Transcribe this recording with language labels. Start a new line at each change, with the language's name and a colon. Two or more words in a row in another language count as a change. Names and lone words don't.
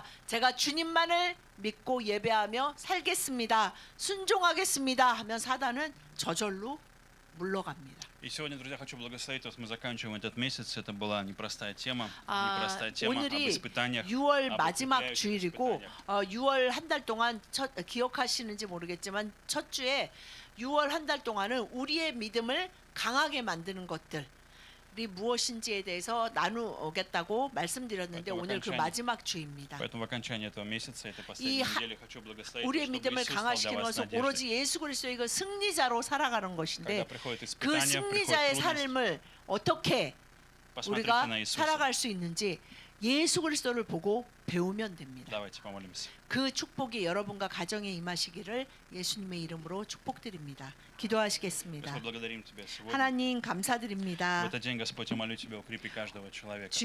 Korean: 제가 주님만을 믿고 예배하며 살겠습니다. 순종하겠습니다 하면 사단은 저절로 물러갑니다.
Russian: И сегодня, друзья, хочу благословить вас. Мы заканчиваем этот месяц. Это была непростая тема, 아, непростая тема об
Korean: 오늘이
Russian: испытаниях,
Korean: 6월
Russian: об
Korean: 마지막
Russian: укрепляющих
Korean: 주일이고
Russian: испытаниях.
Korean: 6월 한 달 동안 기억하시는지 모르겠지만 첫 주에 6월 한 달 동안은 우리의 믿음을 강하게 만드는 것들이 무엇인지에 대해서 나누겠다고 말씀드렸는데
Russian: поэтому
Korean: 오늘 그
Russian: окончание-
Korean: 마지막 주입니다.
Russian: Поэтому в окончании этого месяца, этой
Korean: 이
Russian: последней
Korean: 하-
Russian: недели хочу благословить,
Korean: 우리의
Russian: чтобы
Korean: 믿음을
Russian: Иисус стал для
Korean: 강화시키는
Russian: вас
Korean: 것은
Russian: надеждой.
Korean: 오로지 예수 그리스도의 그 승리자로 살아가는 것인데
Russian: Когда приходят
Korean: 그
Russian: испытания, приходят
Korean: 승리자의
Russian: трудности,
Korean: 삶을 어떻게
Russian: посмотрите
Korean: 우리가
Russian: на Иисуса.
Korean: 살아갈 수 있는지 예수 그리스도를 보고 배우면 됩니다.
Russian: Давайте помолимся.
Korean: 그 축복이 여러분과 가정에 임하시기를 예수님의 이름으로 축복드립니다. 기도하시겠습니다.
Russian: Господь, благодарим Тебя сегодня.
Korean: 하나님
Russian: В
Korean: 감사드립니다.
Russian: этот день, Господь, я молю Тебя, укрепи каждого человека.
Korean: 주여